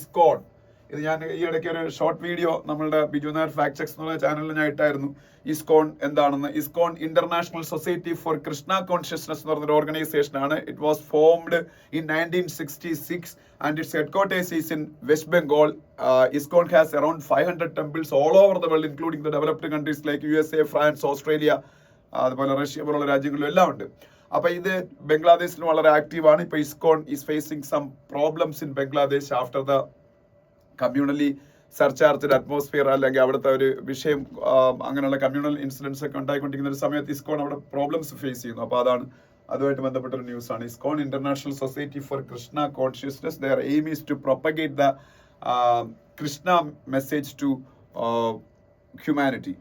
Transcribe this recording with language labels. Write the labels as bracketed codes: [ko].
[ml] ഇസ്കോൺ, ഇത് ഞാൻ ഈ ഇടയ്ക്ക് ഒരു ഷോർട്ട് വീഡിയോ നമ്മളുടെ ബിജു നായർ ഫാക്ട് ചെക്സ് എന്നുള്ള ചാനലിൽ ഞാൻ ഇട്ടായിരുന്നു. ഇസ്കോൺ എന്താണെന്ന്. ISKCON international society for Krishna consciousness എന്ന് പറഞ്ഞൊരു ഓർഗനൈസേഷൻ ആണ്. [en] It was formed in 1966 and its headquarters is in West Bengal. ISKCON has around 500 temples all over the world, including the developed countries like USA, France, Australia, [ml] അതുപോലെ Russia പോലുള്ള രാജ്യങ്ങളിലും എല്ലാം ഉണ്ട്. അപ്പൊ ഇത് ബംഗ്ലാദേശിൽ വളരെ ആക്റ്റീവ് ആണ്. ഇപ്പൊ [en] ISKCON is facing some problems in Bangladesh after the communally surcharged atmosphere, [ml] അല്ലെങ്കിൽ അവിടുത്തെ ഒരു വിഷയം, അങ്ങനെയുള്ള കമ്മ്യൂണൽ ഇൻസിഡൻസ് ഒക്കെ ഉണ്ടായിക്കൊണ്ടിരിക്കുന്ന ഒരു സമയത്ത് ISKCON അവിടെ പ്രോബ്ലംസ് ഫേസ് ചെയ്യുന്നു. അപ്പൊ അതുമായിട്ട് ബന്ധപ്പെട്ട ഒരു ന്യൂസ് ആണ്. [en] ISKCON international society for Krishna consciousness, their aim is to propagate the Krishna message to humanity.